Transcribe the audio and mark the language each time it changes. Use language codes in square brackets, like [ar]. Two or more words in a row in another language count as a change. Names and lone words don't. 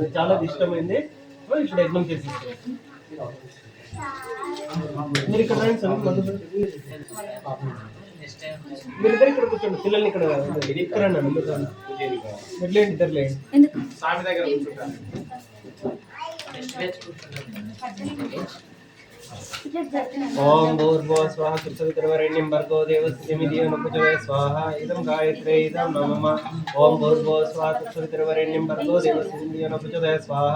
[te] చాలా ఇష్టమైంది. ఇప్పుడు ఎగ్జామ్ చేసేస్తాం. మీరు ఇక్కడ రండి సార్, మీరు ఇద్దరు ఇక్కడ కూర్చోండి. పిల్లల్ని ఇక్కడ ఇక్కడ రండి. ఎట్లేండి ఇద్దరులేండి. స్వామి దగ్గర కూర్చుంటాను. [sa] ओम भूर्भुवः स्वः तत्सवितुर्वरेण्यं भर्गो देवस्य धीमहि प्रचोदयात् स्वाहा। इदं गायत्रे इदं नमः। ओम भूर्भुवः स्वः तत्सवितुर्वरेण्यं भर्गो देवस्य धीमहि प्रचोदयात् स्वाहा।